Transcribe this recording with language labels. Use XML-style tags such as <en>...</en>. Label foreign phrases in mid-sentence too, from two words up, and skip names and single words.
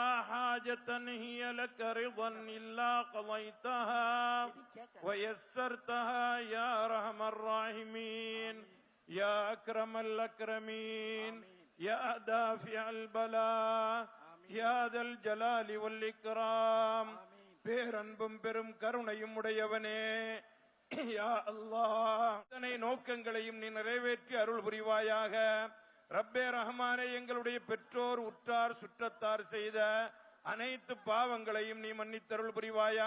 <ar>حاجة هي لك رضا إلا قضيتها ويسرتها يا أرحم الراحمين يا أكرم الأكرمين يا دافع البلاء يا ذا الجلال والإكرام</ar> <ta>பேரன்பும் பெரும் கருணையும் உடையவனே,</ta> <ar>يا الله,</ar> <ta>அத்தனை நோக்கங்களையும் நீ நிறைவேற்றி அருள் புரிவாயாக. ரப்பே ரஹ்மானே, எங்களுடைய பெற்றோர் உற்றார் சுற்றத்தார் செய்த அனைத்து பாவங்களையும் நீ மன்னித்தருள் புரிவாயாக.</ta>